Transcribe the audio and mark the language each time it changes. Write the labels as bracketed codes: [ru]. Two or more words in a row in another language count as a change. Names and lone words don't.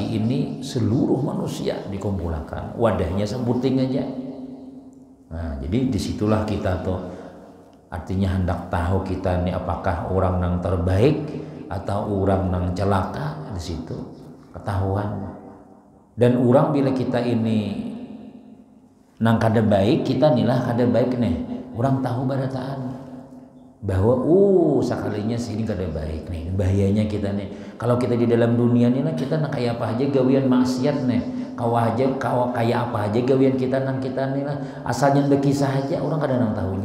[id] Ini seluruh manusia dikumpulkan, wadahnya sebuting aja. Nah, jadi disitulah kita tuh artinya hendak tahu kita ini apakah orang yang terbaik atau orang yang celaka, di situ ketahuan. [bjn] Dan orang bila kita ini nang kada baik, kita nilah kada baik nih, orang tahu barataan bahwa sekalinya sini kada baik nih, bahayanya kita nih. Kalau kita di dalam dunia ini kita nak kayak apa aja gawian maksiat nih, kayak apa aja gawian kita nang kita nih lah, asalnya berkisah aja orang kada nang tahunya.